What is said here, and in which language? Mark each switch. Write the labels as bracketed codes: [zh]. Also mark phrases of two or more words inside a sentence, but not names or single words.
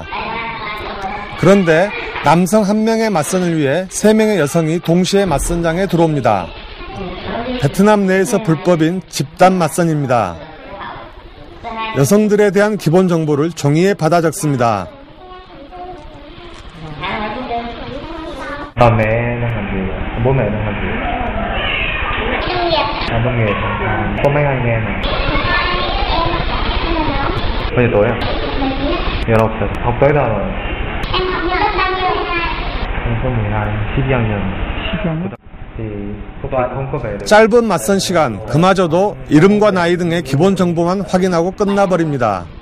[ko] 그런데 남성 1명의 맞선을 위해 3명의 여성이 동시에 맞선장에 들어옵니다. 베트남 내에서 불법인 집단 맞선입니다. 여성들에 대한 기본 정보를 종이에 받아 적습니다. [vi] Mẹ đang làm gì? Bố mẹ đang làm gì? Nông nghiệp. Có mấy anh em này? Bao nhiêu tuổi à? [ko] 19살. [vi] học tới đâu rồi? Em học nhiều lớp bao nhiêu rồi? Em có 12, [ko] 12학년. [vi] lớp 12? thì không có về được. [ko] 짧은 맞선 시간, 그마저도 이름과 나이 등의 기본 정보만 확인하고 끝나버립니다.